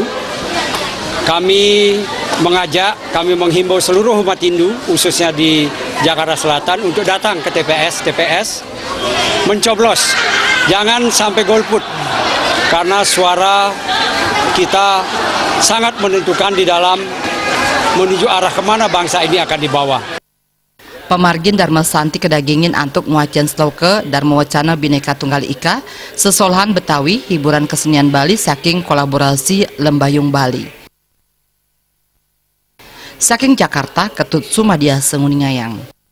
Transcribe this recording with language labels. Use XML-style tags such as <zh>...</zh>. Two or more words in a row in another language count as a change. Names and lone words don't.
<id>Kami menghimbau seluruh umat Hindu, khususnya di Jakarta Selatan, untuk datang ke TPS, mencoblos. Jangan sampai golput, karena suara kita sangat menentukan di dalam menuju arah kemana bangsa ini akan dibawa.</id> <ban>Pemargin Dharma Santi kedagingin antuk muacan sloke Dharma Wacana Bhinneka Tunggal Ika, sesolahan Betawi, hiburan kesenian Bali saking kolaborasi Lembayung Bali. Saking Jakarta, Ketut Sumadia Senguningayang.</ban>